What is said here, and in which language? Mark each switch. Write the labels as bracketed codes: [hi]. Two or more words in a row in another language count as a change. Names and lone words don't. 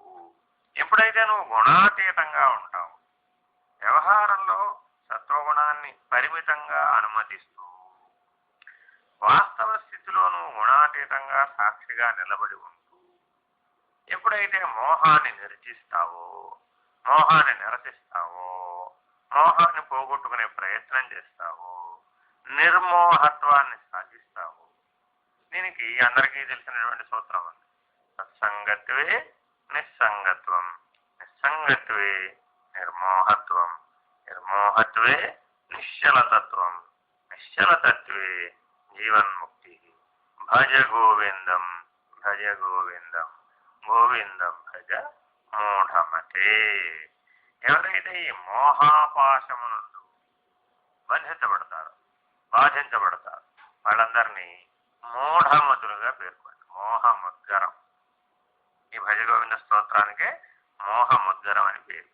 [te] ఎప్పుడైతే నువ్వు గుణాతీతంగా ఉంటావు, వ్యవహారంలో సత్వగుణాన్ని పరిమితంగా అనుమతిస్తూ వాస్తవ స్థితిలో నువ్వు గుణాతీతంగా సాక్షిగా నిలబడి ఉంటూ ఎప్పుడైతే మోహాన్ని నిర్జిస్తావో, మోహాన్ని నిరసిస్తావో, మోహాన్ని పోగొట్టుకునే ప్రయత్నం చేస్తావో, నిర్మోహత్వాన్ని సాధిస్తావు. దీనికి అందరికీ తెలిసినటువంటి సూత్రం ఉంది. [sa] సత్సంగత్వే నిస్సంగత్వం, నిస్సంగత్వే నిర్మోహత్వం, నిర్మోహత్వే నిశ్చలతత్వం, నిశ్చలతత్వే జీవన్ముక్తి. భజ గోవిందం భజ గోవిందం, గోవిందం భజ మూఢమతే. [te] ఎవరైతే ఈ మోహాపాశమునందు బంధించబడతారు, బాధించబడతారు, వాళ్ళందరినీ మూఢమతులుగా పేర్కొంది. మోహముద్గరం. ఈ భజగోవింద స్తోత్రానికే మోహముద్గరం అని పేరు.